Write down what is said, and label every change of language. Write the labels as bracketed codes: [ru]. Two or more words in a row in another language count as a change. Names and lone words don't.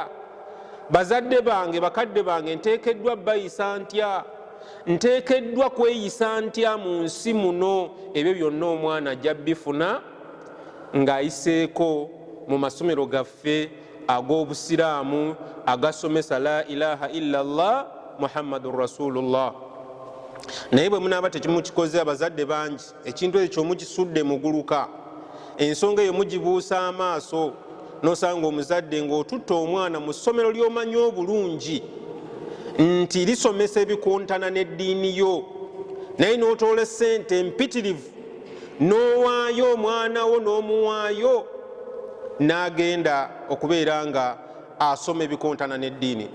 [lg] Bazadde bange, bakadde bange nteekeddwa bayisa ntya? Nteekeddwa kweyisa ntya mu nsi muno? Ebyo byonna omwana ajja bifuna ng'ayiseeko mu masomero gaffe ag'obusiraamu agasomesa [ar] لا إله إلا الله محمد رسول الله. [lg] Naye bwe munaaba tekimukikoze abazadde bangi, ekintu ekyo mukisudde muguluka, ensonga eyo mugibuusa amaaso, n'osanga omuzadde ng'otutta omwana mu ssomero ly'omanyi obulungi nti lisomesa ebikontana n'eddiini yo, naye n'otoola ssente empitirivu n'owaayo omwana wo, n'omuwaayo n'agenda okubeera nga asoma ebikontana n'eddiini.